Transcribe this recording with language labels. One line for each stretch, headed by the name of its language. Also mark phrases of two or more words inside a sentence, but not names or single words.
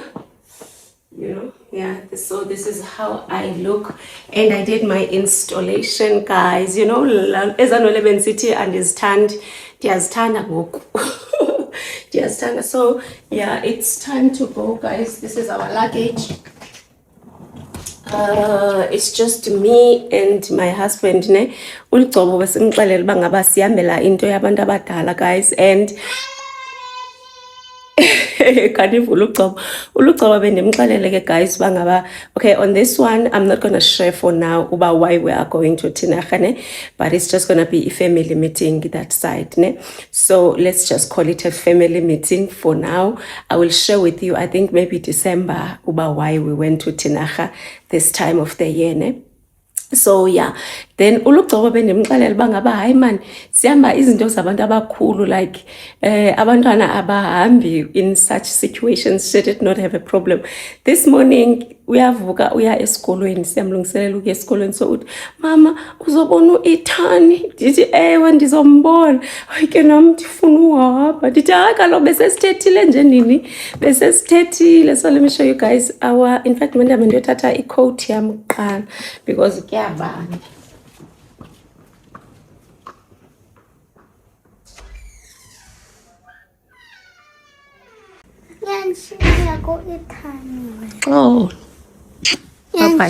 English: You know, yeah, so this is how I look, and I did my installation, guys. You know, as an 11 city and is turned, so yeah, it's time to go, guys. This is our luggage. It's just me and my husband, ne.
Xhosa: Ulugcobo besingixelela uba ngaba sihambela into yabantu abadala,
English: guys, and guys, okay, on this one I'm not gonna share for now about why we are going to Tinachane, but it's just gonna be a family meeting that side, ne? So let's just call it a family meeting for now. I will share with you, I think maybe December, about why we went to Tinacha this time of the year, ne? So yeah, then
Xhosa: ulugcobo bendimxelela uba ngaba hayi man sihamba izinto zabantu abakhulu,
English: like
Xhosa: abantwana abahambi
English: in such situations should it not have a problem. This morning
Xhosa: uyavuka uya esikolweni, siyamlungiselela ukuya esikolweni, so uthi mama uzobona uIthani, ndithi ewe ndizombona, ayike nam ndifuna uhamba, ndithi hayi kaloku besesithethile nje nini, besesithethile.
English: So let me show you guys our, in fact
Xhosa: manje ndiyothatha icoat yam kuqala
English: because kuyabanda. Oh, bye.